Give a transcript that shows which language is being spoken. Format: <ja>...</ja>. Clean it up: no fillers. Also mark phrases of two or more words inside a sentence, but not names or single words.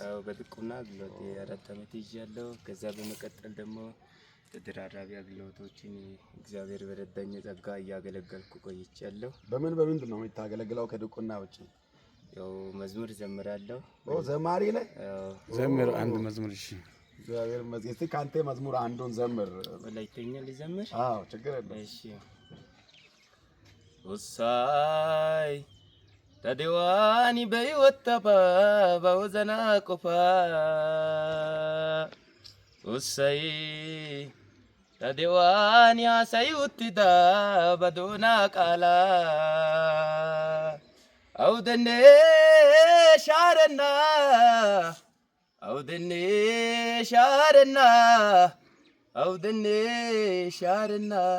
<am>አዎ በዲቁና አገልግሎት 4 ዓመት ይዣለሁ። ከዛ በመቀጠል ደግሞ ተደራራቢ አገልግሎቶችን እግዚአብሔር በረዳኝ ጸጋ እያገለገልኩ ቆይቻለሁ። በምንድን ነው የምታገለግለው ከዲቁና ውጪ? ያው መዝሙር ዘምራለሁ። ዘማሪ ነህ? ዘምር አንድ መዝሙር። እሺ እግዚአብሔር ይመስገን። እስቲ ካንተ መዝሙር አንዱን ዘምር። ወላይተኛ ልዘምር? አዎ ችግር የለም።</am> <wal>እሺ ውሳይ ተደዋኒ በይወጣባ በወዘና ቆፋ ውሳይ ተደዋኒ አሳዩትዳ በዶና ቃላ አውደኔ ሻረና አውደኔ ሻረና አውደኔ ሻረና</wal>